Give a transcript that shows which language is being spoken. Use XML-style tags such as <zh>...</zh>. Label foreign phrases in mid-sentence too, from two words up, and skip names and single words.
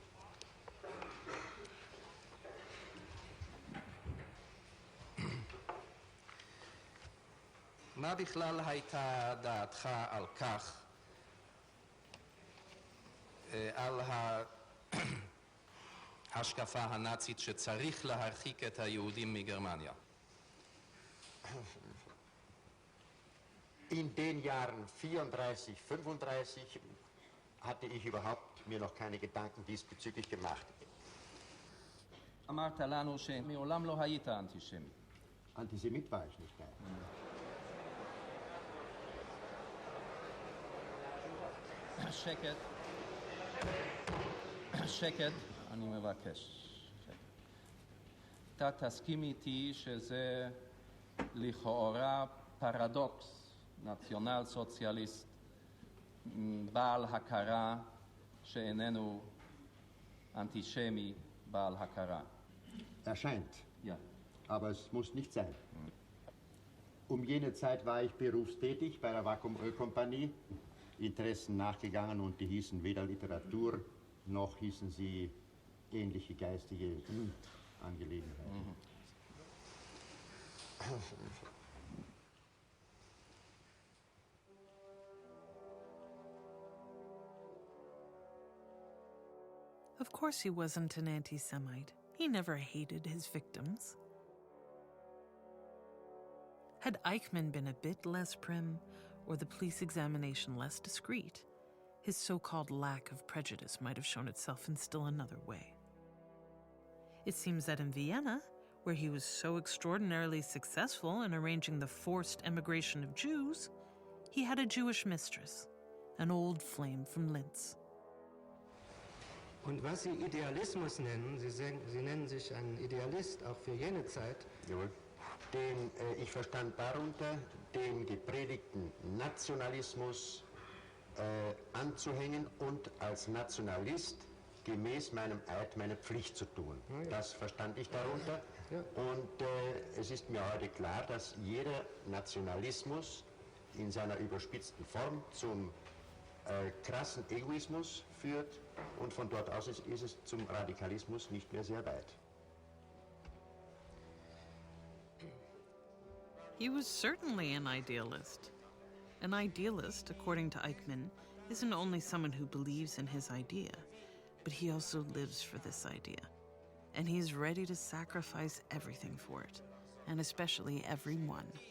<he>מה בכלל הייתה דעתך על כך, על ההשקפה הנאצית שצריך להרחיק את היהודים מגרמניה?</he> <de>In den Jahren 34, 35 hatte ich überhaupt mir noch keine Gedanken diesbezüglich gemacht.</de> <he>אמרת לנו שמעולם לא היית אנטישמי.</he> <de>Antisemit war ich nicht, nein.</de> <he>שקט. שקט, אני מבקש. אתה תסכים איתי שזה לכאורה פרדוקס, נציונל סוציאליסט, בעל הכרה שאיננו אנטישמי בעל הכרה.</he> <de>Erscheint. Ja. Aber es muss nicht sein. Um jene Zeit war ich berufstätig bei der Vakuum-Ölkompanie, Interessen nachgegangen und die hießen weder Literatur noch hießen sie ähnliche geistige Angelegenheiten.</de> <en>Of course he wasn't an anti-Semite. He never hated his victims. Had Eichmann been a bit less prim, or the police examination less discreet, his so-called lack of prejudice might have shown itself in still another way. It seems that in Vienna, where he was so extraordinarily successful in arranging the forced emigration of Jews, he had a Jewish mistress, an old flame from Linz.</en> <de>Und was Sie Idealismus nennen, Sie nennen sich ein Idealist auch für jene Zeit. Jawohl. Ich verstand darunter, den gepredigten Nationalismus anzuhängen und als Nationalist gemäß meinem Eid meine Pflicht zu tun. Ja. Das verstand ich darunter. Ja. Und es ist mir heute klar, dass jeder Nationalismus in seiner überspitzten Form zum krassen Egoismus führt und von dort aus ist es zum Radikalismus nicht mehr sehr weit.</de> <en>He was certainly an idealist. An idealist, according to Eichmann, isn't only someone who believes in his idea, but he also lives for this idea. And he's ready to sacrifice everything for it, and especially everyone.</en>